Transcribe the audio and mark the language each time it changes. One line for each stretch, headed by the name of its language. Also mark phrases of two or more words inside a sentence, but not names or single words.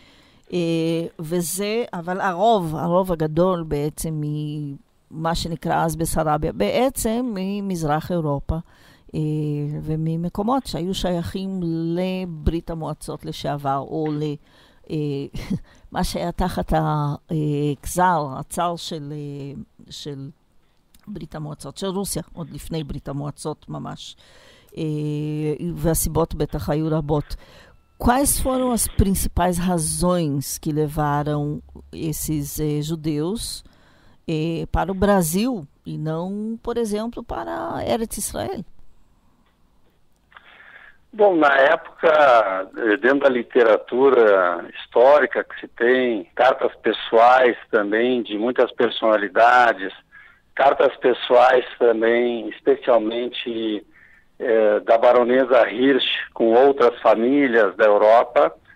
Hebrew: וזה, אבל הרוב הגדול בעצם מה שנקרא אז בסרביה, בעצם ממזרח אירופה, וממקומות שהיו שייכים לברית המועצות לשעבר, או מה שהיה תחת הצאר של ברית המועצות, של רוסיה, עוד לפני ברית המועצות ממש. והסיבות בטח היו רבות.
Portuguese: Quais foram as principais razões que levaram esses judeus para o Brasil e não, por exemplo, para Eretz Israel? Bom, na época, dentro da literatura histórica que se tem, cartas pessoais também de muitas personalidades, cartas pessoais também, especialmente da baronesa Hirsch com outras famílias da Europa,